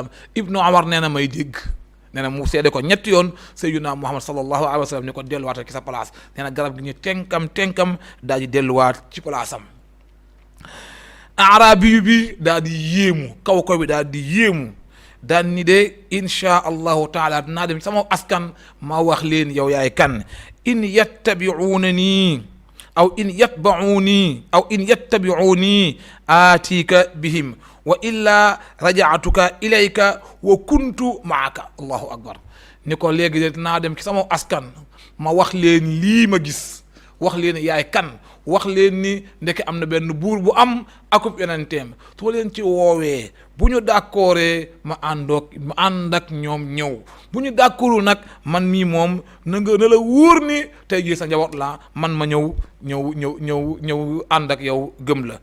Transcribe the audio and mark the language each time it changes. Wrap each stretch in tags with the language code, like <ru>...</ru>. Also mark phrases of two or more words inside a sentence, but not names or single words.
<wo>Ibnu Umar nee na may dégg nee na mu seede ko ñetti yoon sayyidina Muhammad</wo> <ar>صلى الله عليه وسلم</ar> <wo>ni ko delluwaat ci sa place nee na garab gi ñu tenkam daal di delluwaat ci place am. arabi bi daal di yéemu kaw bi daal di yéemu daal ni de</wo> <ar>إن شاء الله تعالى</ar> <wo>dinaa dem sama askan ma wax leen yow yaay kan</wo> <ar>إن يتبعونني أو إن يتبعوني آتيك بهم وإلا رجعتك إليك وكنت معك. الله أكبر.</ar> <wo>ni ko léegi de dinaa dem ci sama askan ma wax leen lii ma gis wax leen yaay kan wax leen ni ndeke am na benn buur bu am akub yonenteem su ma leen ci woowee bu ñu d'accordee ma ànd ak ñoom ñëw bu ñu d'accordul nag man mii moom na la wóor ni tey jii sa njaboot la man ma ñëw ànd ak yow gëm la.</wo>